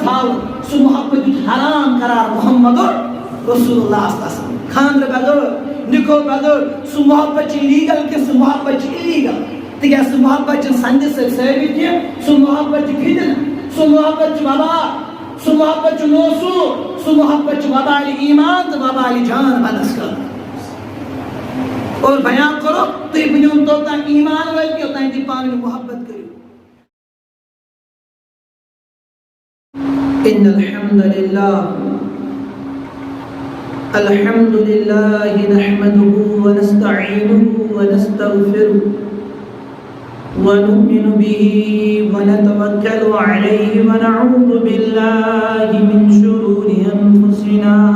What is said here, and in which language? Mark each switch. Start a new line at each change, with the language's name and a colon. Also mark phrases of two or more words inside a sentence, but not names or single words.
Kashmiri: تھاوُن سُہ محبت دیُت حرام قرار محمد رسول اللہ تسلم خاندرٕ بغٲر نِکو بغٲر سُہ محبت چھُ لیٖگل کہِ سُہ محبت چھُ اِلیٖگل تِکیٛازِ سُہ محبت چھُنہٕ سندِ سۭتۍ ثٲبت کینٛہہ سُہ محبت چھُ فِتنہٕ سُہ محبت چھُ وبا سُہ محبت چھُ نوسوٗر سُہ محبت چھُ وبالہِ ایٖمان تہٕ وبالہِ جان بدس خٲطرٕ اور بیان کرو تُہۍ بٔنِو توٚتام ایٖمان وٲلۍ یوٚتام تُہۍ پانہٕ ؤنۍ محبت کٔرِو
Arabic: ان الحمد لله نحمده ونستعينه ونستغفره ونؤمن به ونتوكل عليه ونعوذ بالله من شرور أنفسنا